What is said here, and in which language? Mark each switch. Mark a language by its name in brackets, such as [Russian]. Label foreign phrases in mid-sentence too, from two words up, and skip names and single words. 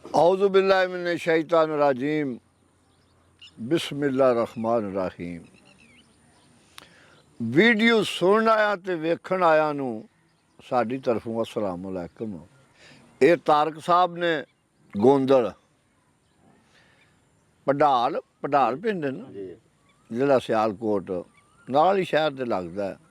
[Arabic] أعوذ بالله من الشيطان الرجيم بسم الله الرحمن الرحيم. [Punjabi] ਵੀਡੀਓ ਸੁਣਨ ਆਇਆ ਤੇ ਵੇਖਣ ਆਇਆ ਨੂੰ ਸਾਡੀ ਤਰਫੋਂ [Arabic] السلام عليكم. [Punjabi] ਇਹ ਤਾਰਕ ਸਾਹਿਬ ਨੇ ਗੋਂਦਲ ਪੜਾਲ ਪਿੰਡ ਹੈ ਨਾ, ਜ਼ਿਲ੍ਹਾ ਸਿਆਲਕੋਟ ਨਾਲ ਹੀ ਸ਼ਹਿਰ ਤੇ ਲੱਗਦਾ।